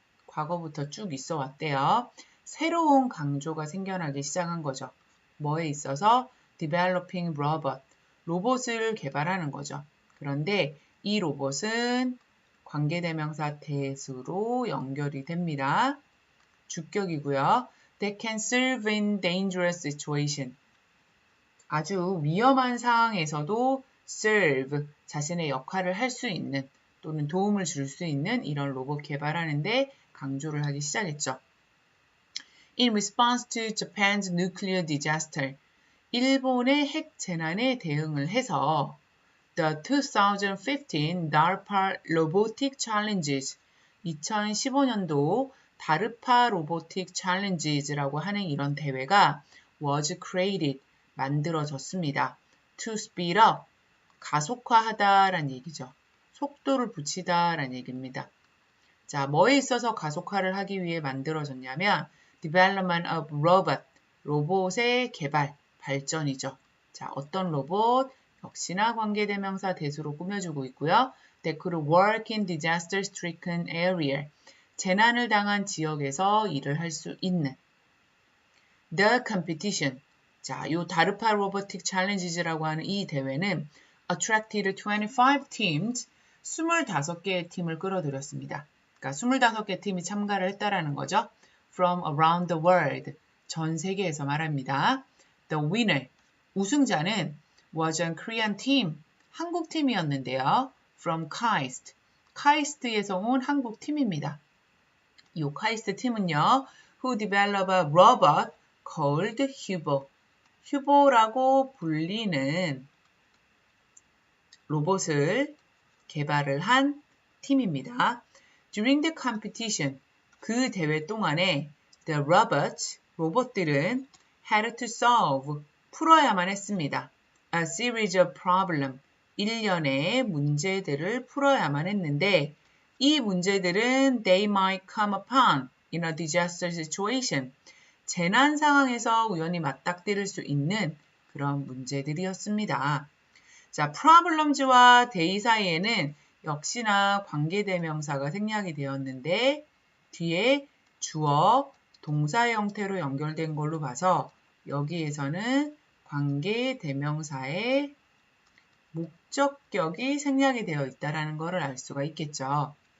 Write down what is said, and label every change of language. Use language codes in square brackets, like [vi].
[ko] 과거부터 쭉 있어 왔대요. 새로운 강조가 생겨나기 시작한 거죠. 뭐에 있어서? [en] developing robot, [ko] 로봇을 개발하는 거죠. 그런데 이 로봇은 관계대명사 that으로 연결이 됩니다. 주격이고요. [en] That can serve in dangerous situation. [ko] 아주 위험한 상황에서도 serve, 자신의 역할을 할 수 있는 또는 도움을 줄 수 있는 이런 로봇 개발하는데 강조를 하기 시작했죠. [en] In response to Japan's nuclear disaster, [ko] 일본의 핵 재난에 대응을 해서 [en] The 2015 DARPA Robotic Challenges, [ko] 2015년도 다르파 로보틱 챌린지즈라고 하는 이런 대회가 [en] was created, [ko] 만들어졌습니다. [en] To speed up, [ko] 가속화하다라는 얘기죠. 속도를 붙이다라는 얘기입니다. 자, 뭐에 있어서 가속화를 하기 위해 만들어졌냐면 [en] development of robot, [ko] 로봇의 개발, 발전이죠. 자, 어떤 로봇? 역시나 관계대명사 that으로 꾸며주고 있고요. [en] That could work in disaster-stricken area. [ko] 재난을 당한 지역에서 일을 할 수 있는 [en] The competition. [ko] 자, 요 다르파 로보틱 챌린지즈라고 하는 이 대회는 [en] attracted 25 teams, [ko] 25개의 팀을 끌어들였습니다. 그러니까 25개 팀이 참가를 했다라는 거죠. [en] From around the world, [ko] 전 세계에서 말합니다. [en] The winner, 우승자는 was a Korean team, [ko] 한국 팀이었는데요. [en] From KAIST, [ko] 카이스트에서 온 한국 팀입니다. 이 카이스트 팀은요, [en] who develop a robot called Hubo. [ko] 휴보라고 불리는 로봇을 개발을 한 팀입니다. [en] During the competition, [ko] 그 대회 동안에 [en] the robots, 로봇들은 had to solve, [ko] 풀어야만 했습니다. [en] A series of problems, [ko] 일련의 문제들을 풀어야만 했는데 이 문제들은 [en] they might come upon in a disaster situation. [ko] 재난 상황에서 우연히 맞닥뜨릴 수 있는 그런 문제들이었습니다. 자, problems와 day 사이에는 역시나 관계대명사가 생략이 되었는데 뒤에 주어, 동사 형태로 연결된 걸로 봐서 여기에서는 관계대명사의 목적격이 생략이 되어 있다는 것을 알 수가 있겠죠.